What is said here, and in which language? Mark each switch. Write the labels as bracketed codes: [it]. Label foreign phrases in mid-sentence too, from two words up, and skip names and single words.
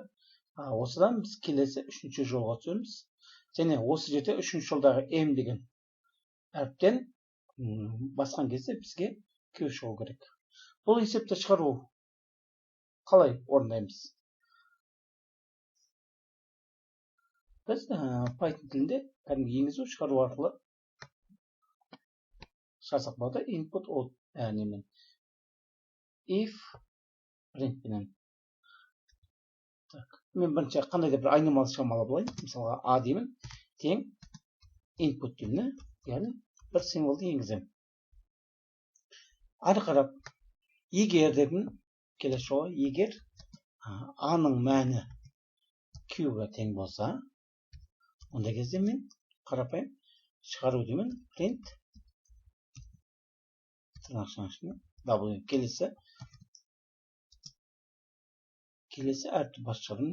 [kk] Осыдан біз келесі үшінші жолға түсеміз. Және осы жерде үшінші жолдағы M деген әріптен басқан кезде бізге Q шығу керек. Бұл есепті шығару қалай орындаймыз? Біз Python тілінде кәдімгі енгізу шығару арқылы шығарсақ болады. [en] Input out [kk] немен if printпенен. Мен бірінші қандай да бір айнымалы шамалы болайын. Мысалға A деймін, тең input деймін, яғни бір символды енгіземін. Ары қарап, егер дедім, келесі жолы, егер A-ның мәні Q-ға тең болса, онда кезде мен қарапайым шығару деймін, print W, келесі әріпті бас шығарым.